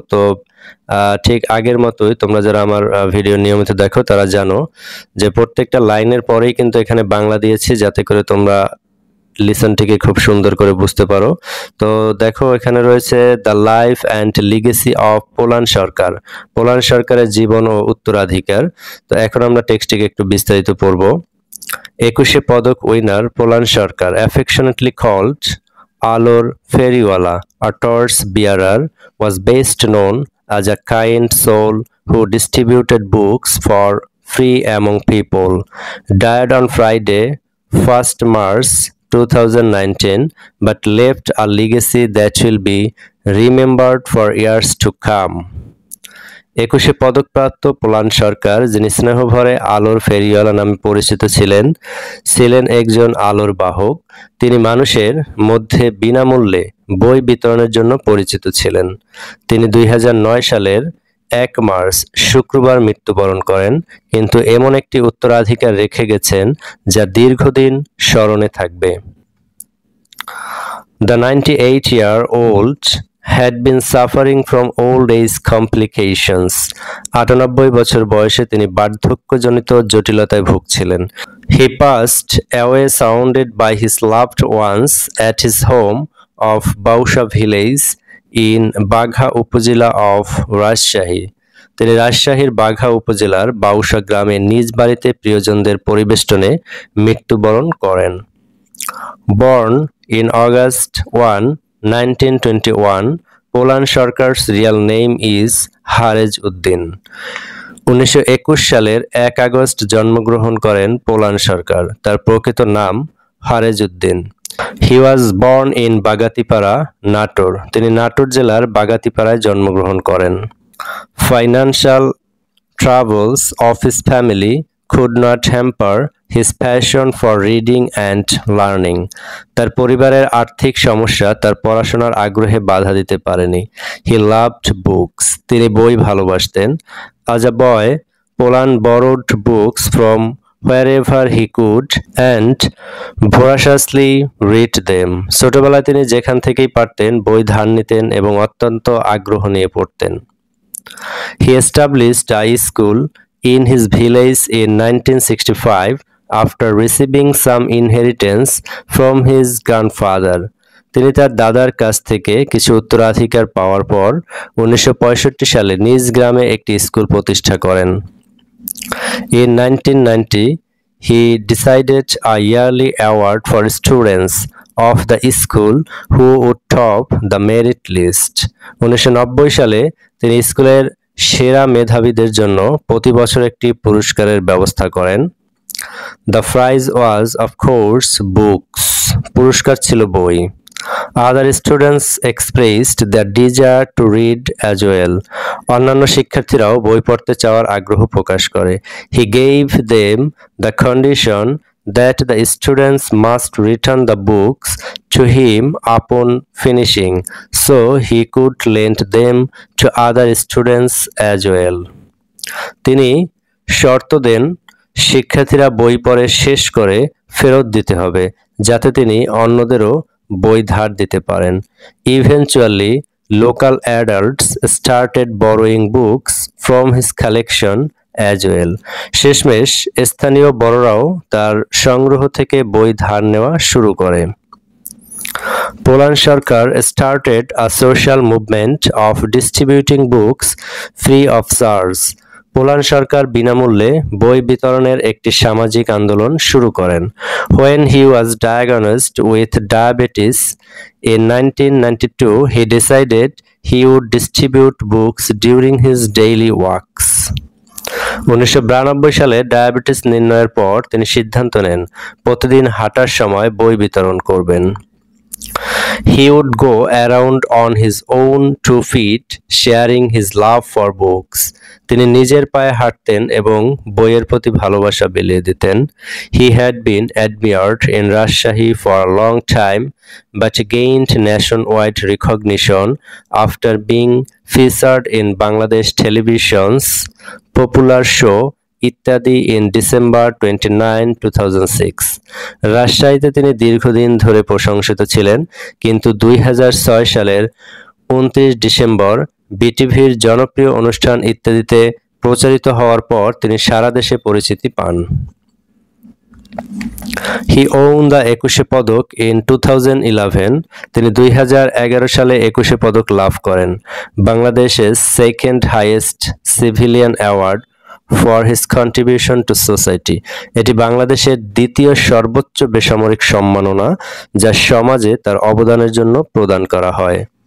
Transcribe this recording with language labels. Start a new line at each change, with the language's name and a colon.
Bangla: তো ঠিক আগের মতোই তোমরা যারা আমার ভিডিও নিয়মিত দেখো তারা জানো যে প্রত্যেকটা লাইনের পরেই কিন্তু এখানে বাংলা দিয়েছি, যাতে করে তোমরা লিসনটিকে খুব সুন্দর করে বুঝতে পারো। তো দেখো, এখানে রয়েছে
English: the life and legacy of Polan Sarkar,
Bangla: Pollan সরকারের জীবন ও উত্তরাধিকার। তো এখন আমরা টেক্সটটিকে একটু বিস্তারিত পড়ব।
English: 21শে Padak winner Polan Sarkar, affectionately called আলোর ফেরিওয়ালা, a torch bearer, was best known as a kind soul who distributed books for free among people. Died on Friday, 1st March 2019, but left a legacy that will be remembered for years to come.
Bangla: 21শে পদকপ্রাপ্ত Pollan সরকার, যিনি স্নেহভরে আলোর ফেরিওয়ালা নামে পরিচিত ছিলেন একজন আলোর বাহক। তিনি মানুষের মধ্যে বিনামূল্যে বই বিতরণের জন্য পরিচিত ছিলেন। তিনি 2009 সালের 1 মার্চ শুক্রবার মৃত্যুবরণ করেন, কিন্তু এমন একটি উত্তরাধিকার রেখে গেছেন যা দীর্ঘদিন স্মরণে থাকবে।
English: The 98-year-old had been suffering from old age complications.
Bangla: 98 বছর বয়সে তিনি বার্ধক্যজনিত জটিলতায় ভুগছিলেন।
English: He passed away surrounded by his loved ones at his home of Bausha village in Bagha upazila of Rajshahi.
Bangla: তিনি রাজশাহীর বাঘা উপজেলার বাউসা গ্রামে নিজ বাড়িতে প্রিয়জনদের পরিবেষ্টনে মৃত্যুবরণ করেন।
English: Born in August 1, 1921, Polan Sarkar's real name is Harez Uddin.
Bangla: 1921 সালের 1 আগস্ট জন্মগ্রহণ করেন পোলান সরকার। তার প্রকৃত নাম Haaretz Uddin.
English: He was born in Bagatipara, Natore.
Bangla: তিনি নাটোর জেলার বাগাতিপাড়ায় জন্মগ্রহণ করেন।
English: Financial troubles of his family could not hamper his passion for reading and learning.
Bangla: তার পরিবারের আর্থিক সমস্যা তার পড়াশোনার আগ্রহে বাধা দিতে পারেনি।
English: He loved books.
Bangla: তিনি বই ভালোবাসতেন।
English: As a boy, Polan borrowed books from wherever he could and voraciously read them.
Bangla: ছোটবেলায় তিনি যেখান থেকেই পারতেন বই ধার নিতেন এবং অত্যন্ত আগ্রহ নিয়ে পড়তেন।
English: He established a school in his village in 1965 after receiving some inheritance from his grandfather.
Bangla: তিনি তার দাদার কাছ থেকে কিছু উত্তরাধিকার পাওয়ার পর 1965 সালে নিজ গ্রামে একটি স্কুল প্রতিষ্ঠা করেন।
English: In 1990, he decided a yearly award for students of the school who would top the merit list.
Bangla: 1990 সালে তিনি স্কুলের সেরা মেধাবীদের জন্য প্রতি বছর একটি পুরস্কারের ব্যবস্থা করেন।
English: The prize was, of course, books.
Bangla: পুরস্কার ছিল বই।
English: Other students expressed their desire to read as well.
Bangla: অন্যান্য শিক্ষার্থীরাও বই পড়তে চাওয়ার আগ্রহ প্রকাশ করে।
English: He gave them the condition that the students must return the books to him upon finishing, so he could lend them to other students as well.
Bangla: তিনি শর্ত দেন শিক্ষার্থীরা বই পড়ে শেষ করে ফেরত দিতে হবে যাতে তিনি অন্যদেরও বই ধার দিতে পারেন।
English: Eventually, local adults started borrowing books from his collection as well.
Bangla: শেষমেশ স্থানীয় বড়রাও তার সংগ্রহ থেকে বই ধার নেওয়া শুরু করে।
English: Polan Sarkar started a social movement of distributing books free of charge.
Bangla: Pollan সরকার বিনামূল্যে বই বিতরণের একটি সামাজিক আন্দোলন শুরু করেন।
English: When he was diagnosed with diabetes in 1992, he decided he would distribute books during his daily walks.
Bangla: 1992 সালে ডায়াবেটিস নির্ণয়ের পর তিনি সিদ্ধান্ত নেন প্রতিদিন হাঁটার সময় বই বিতরণ করবেন।
English: He would go around on his own 2 feet, sharing his love for books.
Bangla: তিনি নিজের পায়ে হাঁটতেন এবং বইয়ের প্রতি ভালোবাসা বিলিয়ে দিতেন।
English: He had been admired in Rajshahi for a long time, but gained nationwide recognition after being featured in Bangladesh television's popular show Ittadi in December 29, 2006.
Bangla: রাজশাহীতে তিনি দীর্ঘদিন ধরে প্রশংসিত ছিলেন, কিন্তু 2006 সালের 29 ডিসেম্বর বিটিভির জনপ্রিয় অনুষ্ঠান ইত্যাদিতে প্রচারিত হওয়ার পর তিনি সারা দেশে পরিচিতি পান।
English: He won the 21 Padak in 2011.
Bangla: তিনি 2011 সালে 21 পদক লাভ করেন, বাংলাদেশের
English: Second highest civilian award for his contribution to society.
Bangla: এটি বাংলাদেশের দ্বিতীয় সর্বোচ্চ বেসামরিক সম্মাননা যা সমাজে তার অবদানের জন্য প্রদান করা হয়।